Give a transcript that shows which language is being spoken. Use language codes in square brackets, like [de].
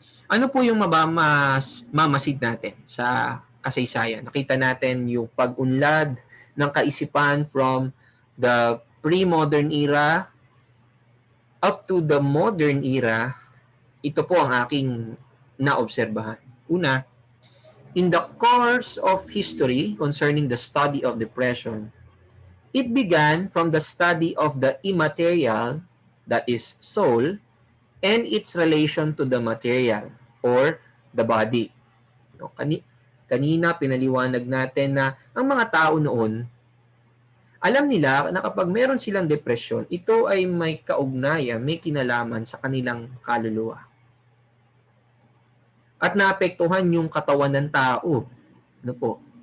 [tl] Ano po yung mamasid natin sa kasaysayan? Nakita natin yung pag-unlad ng kaisipan [en] from the pre-modern era [tl] up to the modern era. Ito po ang aking naobserbahan. [en] Una, in the course of history concerning the study of depression, it began from the study of the immaterial, that is soul, and its relation to the material or the body. [tl] Kanina pinaliwanag natin na ang mga tao noon, alam nila na kapag meron silang depression, ito ay may kaugnayan, may kinalaman sa kanilang kaluluwa. At naapektuhan yung katawan ng tao. Ano po?